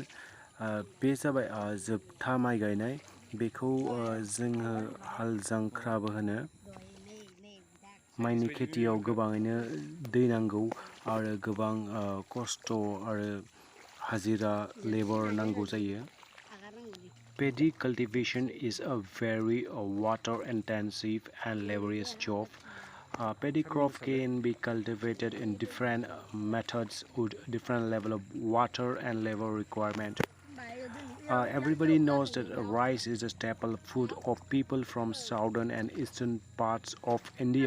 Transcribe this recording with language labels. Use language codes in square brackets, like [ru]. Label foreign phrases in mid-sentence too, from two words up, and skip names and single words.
[brx] बे जाबाय जोबथा माइ गायनाय। बेखौ जोङो हाल जांख्राबो होनो। माइनि खेथियाव गोबाङैनो दै नांगौ आरो गोबां खस्थ' आरो हाजिरा लेबर नांगौ जायो। [en] Paddy cultivation is a very water-intensive and laborious job. Paddy crop can be cultivated in different methods with different level of water and labor requirement. Everybody knows that rice is a staple food of people from southern and eastern parts of India.